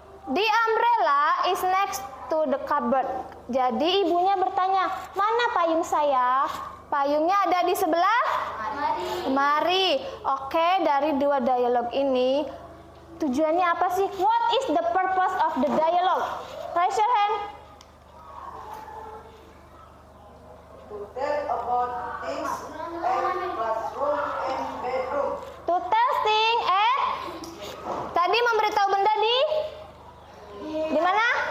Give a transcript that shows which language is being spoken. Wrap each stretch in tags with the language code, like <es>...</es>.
<en>The umbrella is next to the cupboard.</en> <id>Jadi ibunya bertanya, "Mana payung saya?" Payungnya ada di sebelah lemari. Oke, dari dua dialog ini tujuannya apa sih?</id> <en>What is the purpose of the dialogue? Raise your hand. To tell about things and classroom and bedroom. To tell things and</en> <id>tadi memberitahu benda di mana?</id>